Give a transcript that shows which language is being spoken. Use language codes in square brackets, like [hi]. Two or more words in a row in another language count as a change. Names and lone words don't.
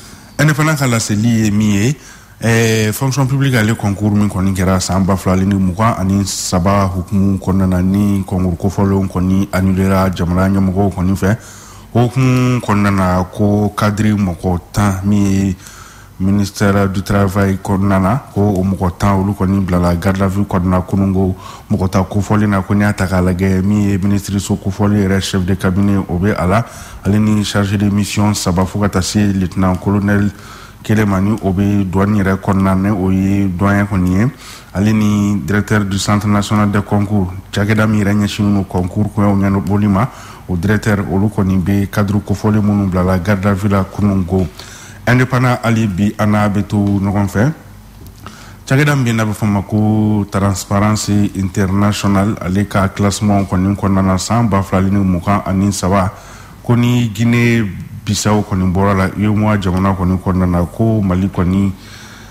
[bm] Indépendant ka laseli ye min ye [fr] fonction publique [bm] ale concours min kɔni kɛra san 2023 hukumu kɔnɔna na ni concours kofɔlenw kɔni annulera jamana ɲɛmɔgɔw kɔni fɛ hukumu kɔnɔna na ko cadre mɔgɔ 10 min ye [fr] ministère du travail [bm] kɔnɔna na ko o mɔgɔ 10 olu kɔni bilala [fr] garde à vue [bm] kɔnɔna kunungo mɔgɔ ta kofɔli na ko n'i y'a ta k'a lajɛ min ye ministre so kofɔli yɛrɛ [fr] chef de cabinet [bm] o bɛ a la ale ni [fr] chargé de mission [bm] 3 fo ka taa se [fr] lieutenant colonel [bm] kelen ma ni o bɛ douane yɛrɛ kɔnɔna na o ye doyen kɔni ye ale ni [fr] directeur du centre national de concours [bm] cakɛda min yɛrɛ ɲɛsinnen don concours kɔɲɔw ɲɛnabɔli ma o directeur olu kɔni bɛ cadre kofɔli minnu bilala [fr] garde à vue [bm] la kunungo. Indépendant ali bi ana bɛ to ɲɔgɔn fɛ cakɛda min n'a bɛ fɔ ma ko Transparency International ale ka classement kɔni kɔnɔna na san 2023 ko ni Guinée Bissau kɔni bɔra la UEMOA jamana kɔni kɔnɔna na ko Mali kɔni